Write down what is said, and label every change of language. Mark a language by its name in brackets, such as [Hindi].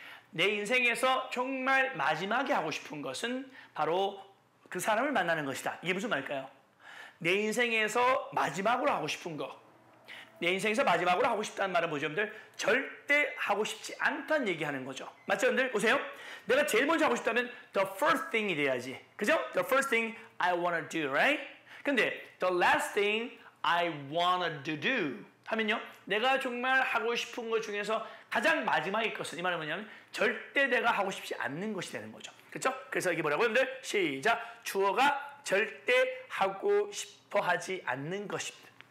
[Korean] 내 인생에서 정말 마지막에 하고 싶은 것은 바로 그 사람을 만나는 것이다. 이게 무슨 말일까요? 내 인생에서 마지막으로 하고 싶은 거. 내 인생에서 마지막으로 하고 싶다는 말은 뭐죠, 여러분들? 절대 하고 싶지 않다는 얘기하는 거죠. 맞죠, 여러분들? 보세요. 내가 제일 먼저 하고 싶다면 [English] the first thing [Korean] 이 돼야지. 그죠? [English] The first thing I wanna do, right? [Korean] 근데 [English] the last thing I wanna do [Korean] 하면요. 내가 정말 하고 싶은 것 중에서 가장 마지막의 것은 이 말은 뭐냐면 절대 내가 하고 싶지 않는 것이 되는 거죠. 그렇죠? 그래서 이게 뭐라고 여러분들? 시작. 주어가 절대 하고 싶어 하지 않는 것입니다.